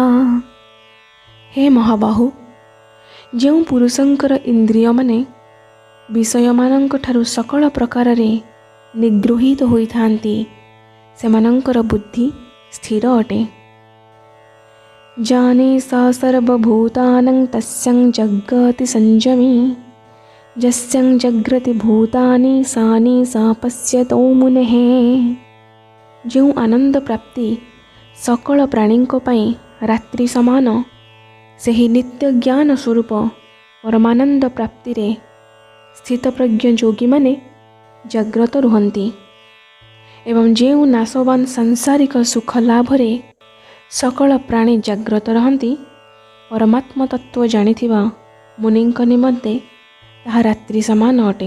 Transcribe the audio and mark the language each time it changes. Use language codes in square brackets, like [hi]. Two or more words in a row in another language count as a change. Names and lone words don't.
[or] ହେ ମହାବାହୁ, ଯେଉଁ ପୁରୁଷଙ୍କର ଇନ୍ଦ୍ରିୟମାନେ ବିଷୟମାନଙ୍କ ଠାରୁ ସକଳ ପ୍ରକାରରେ ନିଗୃହୀତ ହୋଇଥାନ୍ତି ସେମାନଙ୍କର ବୁଦ୍ଧି ସ୍ଥିର ଅଟେ। [sa] ଜାନେ ସ ସର୍ବଭୂତାନାଂ ତସ୍ୟଂ ଜଗତି ସଂଯମୀ यस्यं जग्रति भूतानि सानि सा पश्यतो मुनेः। [or] ଯେଉଁ ଆନନ୍ଦ ପ୍ରାପ୍ତି ସକଳ ପ୍ରାଣୀଙ୍କ ପାଇଁ ରାତ୍ରି ସମାନ, ସେହି ନିତ୍ୟ ଜ୍ଞାନ ସ୍ୱରୂପ ପରମାନନ୍ଦ ପ୍ରାପ୍ତିରେ ସ୍ଥିତପ୍ରଜ୍ଞ ଯୋଗୀମାନେ ଜାଗ୍ରତ ରୁହନ୍ତି ଏବଂ ଯେଉଁ ନାଶବାନ ସାଂସାରିକ ସୁଖ ଲାଭରେ ସକଳ ପ୍ରାଣୀ ଜାଗ୍ରତ ରହନ୍ତି, ପରମାତ୍ମ ତତ୍ତ୍ୱ ଜାଣିଥିବା ମୁନିଙ୍କ ନିମନ୍ତେ ତାହା ରାତ୍ରି ସମାନ ଅଟେ।